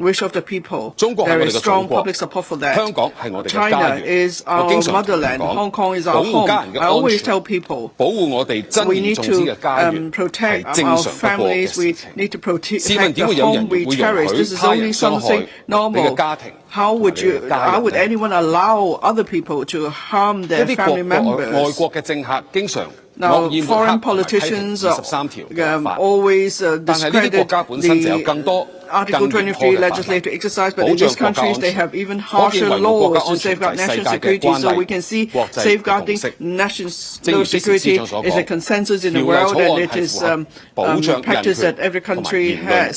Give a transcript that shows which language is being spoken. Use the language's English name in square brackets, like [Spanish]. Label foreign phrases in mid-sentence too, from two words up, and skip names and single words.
[Cantonese] 中國係我哋嘅祖國，香港係我哋嘅家園。我經常同人講，保護家人嘅安全，保護我哋珍而重之嘅家園係正常不過嘅事情。試問點會有人會容許他人傷害你嘅家庭？ [English] How would anyone allow other people to harm their family members? [Cantonese] 外國嘅政客經常 [English] Now, foreign politicians always discredit the Article 23 legislative exercise, but in these countries they have even harsher laws to safeguard national security. So we can see safeguarding national security is a consensus in the world, and it is practice that every country has.